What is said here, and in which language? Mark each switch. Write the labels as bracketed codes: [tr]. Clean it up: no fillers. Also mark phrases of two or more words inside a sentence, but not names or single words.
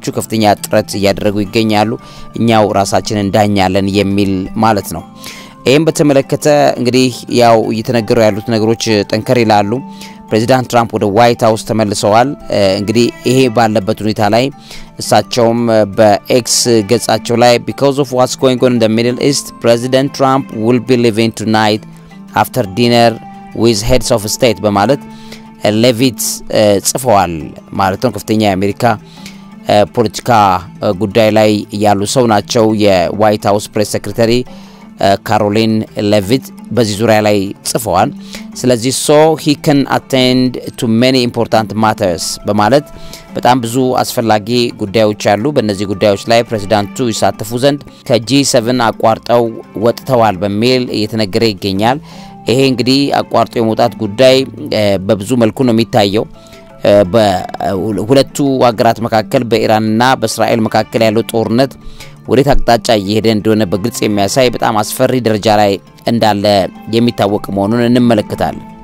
[am] ከፍተኛ ጥረት ያደረጉ ይገኛሉ እኛው ራሳችንን እንዳኛለን የሚል ማለት ነው ይሄን በተመለከተ እንግዲህ ያው እየተነገሩ ያሉት ነገሮች ጠንከር ይላሉ ፕሬዝዳንት ትራምፕ ወደ ዋይት ሃውስ ተመልሰዋል እንግዲህ ይሄ ባለበት ሁኔታ ላይ እሳቸውም በኤክስ ገጻቸው ላይ [en] because of what's going on in the Middle East President Trump will be leaving tonight after dinner with heads of state [am] በማለት ሌቪት ጽፈዋል ማለት ነው ከፍተኛ የአሜሪካ ፖለቲካ ጉዳይ ላይ ያሉ ሰው ናቸው የዋይት ሃውስ ፕሬስ ሴክሬታሪ ካሮሊን ሌቪት በዚህ ዙሪያ ላይ ጽፈዋል ስለዚህ [en] so he can attend to many important matters [am] በማለት በጣም ብዙ አስፈላጊ ጉዳዮች አሉ በእነዚህ ጉዳዮች ላይ ፕሬዝዳንቱ ይሳተፉ ዘንድ ከጂ7 አቋርጠው ወጥተዋል በሚል እየተነገረ ይገኛል ይሄ እንግዲህ አቋርጦ የመውጣት ጉዳይ በብዙ መልኩ ነው የሚታየው በሁለቱ ሀገራት መካከል በኢራንና በእስራኤል መካከል ያለው ጦርነት ወዴት አቅጣጫ እየሄደ እንደሆነ በግልጽ የሚያሳይ በጣም አስፈሪ ደረጃ ላይ እንዳለ የሚታወቅ መሆኑን እንመለከታለን